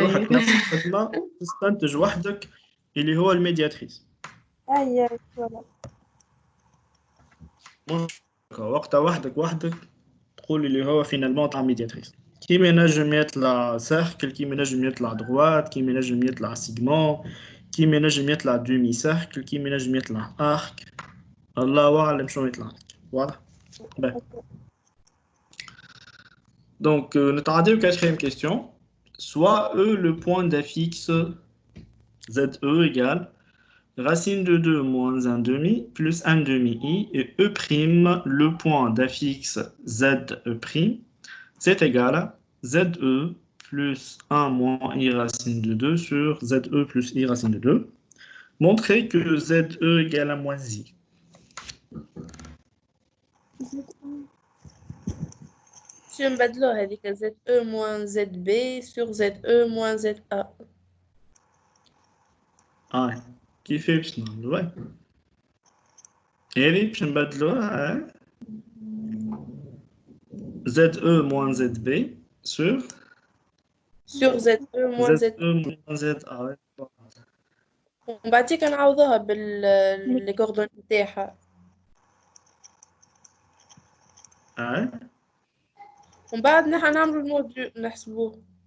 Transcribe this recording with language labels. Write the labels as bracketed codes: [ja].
[ar] روحك نفس الخدمة تستنتج وحدك اللي هو الميدياتريس أي فوالا. مش وقتها وحدك تقول اللي هو فينالمون تاع ميدياتريس كيما ينجم يطلع سيركل كيما ينجم يطلع دغوات كيما ينجم يطلع سيجمون كيما ينجم يطلع دومي سيركل كيما ينجم يطلع ارك الله اعلم شنو يطلع لك واضح باهي [fr] donc نتعداو quatrième question soit E le point d'affixe ZE égale racine de 2 moins 1 demi plus 1 demi I et E prime le point d'affixe ZE prime c'est égal à ZE plus 1 moins I racine de 2 sur ZE plus I racine de 2. Montrez que ZE égale à moins I. [ar] شو نبدلو هذيك [fr] ZE moins ZB sur ZE moins ZA [ar] كيف باش نعملوها؟ هذه باش نبدلوها [fr] ZE moins ZB sur ZE moins ZA [ar] ومن بعد كنعوضوها باللي كوردون نتاعها ومن بعد نحن نعملوا الموديل نحسبوه